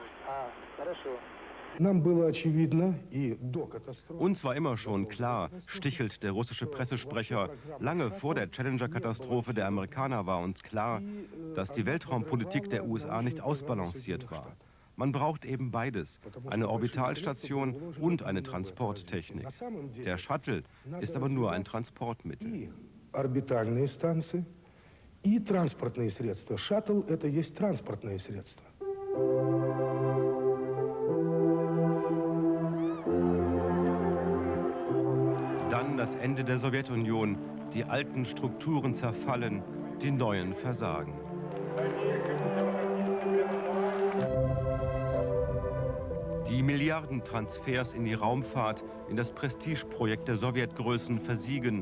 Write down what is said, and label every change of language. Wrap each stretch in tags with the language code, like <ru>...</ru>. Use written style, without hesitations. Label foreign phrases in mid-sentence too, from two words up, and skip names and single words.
<de>Uns war immer schon klar, stichelt der russische Pressesprecher, lange vor der Challenger-Katastrophe der Amerikaner war uns klar, dass die Weltraumpolitik der USA nicht ausbalanciert war. Man braucht eben beides, eine Orbitalstation und eine Transporttechnik. Der Shuttle ist aber nur ein Transportmittel.</de> <ru>Орбитальные станции и транспортные средства. Шаттл — это есть транспортные средства.</ru> <de>Dann das Ende der Sowjetunion, die alten Strukturen zerfallen, die neuen versagen. Die Milliardentransfers in die Raumfahrt, in das Prestigeprojekt der Sowjetgrößen versiegen.</de>